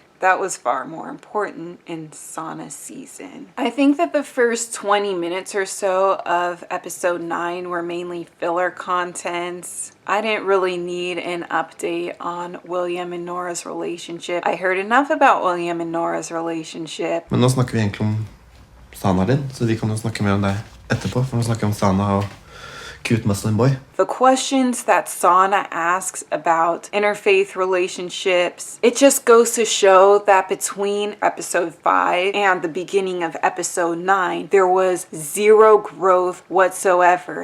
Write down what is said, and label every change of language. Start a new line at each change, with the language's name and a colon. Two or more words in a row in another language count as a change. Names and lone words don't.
English: That was far more important in Sana's season. I think that the first 20 minutes or so of episode 9 were mainly filler contents. I didn't really need an update on William and Nora's relationship. I heard enough about William and Nora's relationship.
Norwegian: Men nå snakker vi egentlig om Sana din, så vi kan jo snakke mer om det etterpå, for nå snakker vi om Sana og
English: Cute Muslim Boy. The questions that Sana asks about interfaith relationships, it just goes to show that between episode 5 and the beginning of episode 9, there was 0 growth whatsoever.